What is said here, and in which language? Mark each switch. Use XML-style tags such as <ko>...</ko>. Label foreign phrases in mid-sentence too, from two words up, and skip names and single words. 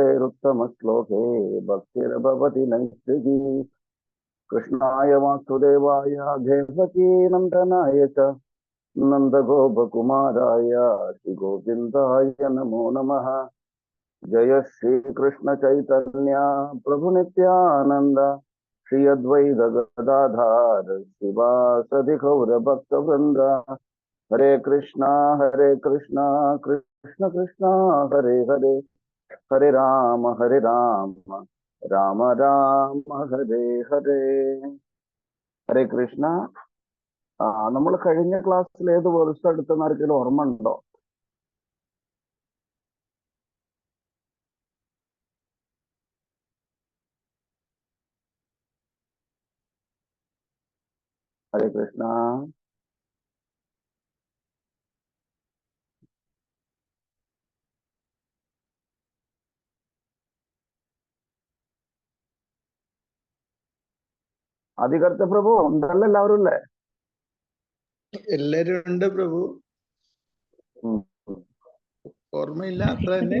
<sa>रुत्तमश्लोके भक्तिरभवति नैष्टिकी कृष्णाय वासुदेवाय देवकी नन्दनाय च नन्दगोपकुमाराय श्री गोविन्दाय नमो Namaha जय श्री कृष्ण चैतन्य प्रभु नित्यानंद श्री अद्वैत गदाधर शिवासदि गौर भक्त वृंद हरे कृष्णा कृष्ण कृष्ण हरे हरे हरे राम राम राम हरे हरे हरे कृष्ण</sa> <ml>നമ്മൾ കഴിഞ്ഞ ക്ലാസ്സിൽ ഏത് വേഴ്സ് എടുത്തെന്ന് ആർക്കെങ്കിലും ഓർമ്മ ഉണ്ടോ?</ml> <hi>हरे कृष्णा</hi> <ml>ആദികർത്ത പ്രഭു ഉണ്ടല്ലോ എല്ലാവരും അല്ലേ? എല്ലാരും ഉണ്ട് പ്രഭു. ഓർമ്മയില്ല അത്ര തന്നെ.</ml>